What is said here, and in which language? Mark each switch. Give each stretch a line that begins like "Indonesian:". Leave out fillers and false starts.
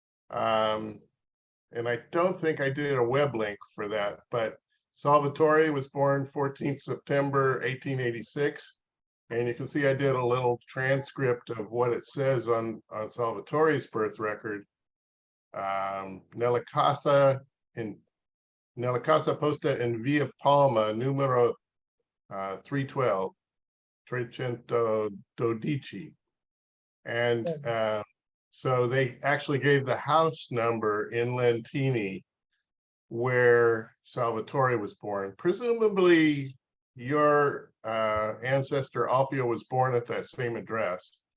English: And I don't think I did a web link for that, but Salvatore was born 14th September 1886. And you can see I did a little transcript of what it says on Salvatore's birth record.
Italian: Nella casa posta in Via Palma, numero 312, 312.
English: And so they actually gave the house number in Lentini where Salvatore was born. Presumably your ancestor Alfio was born at that same address.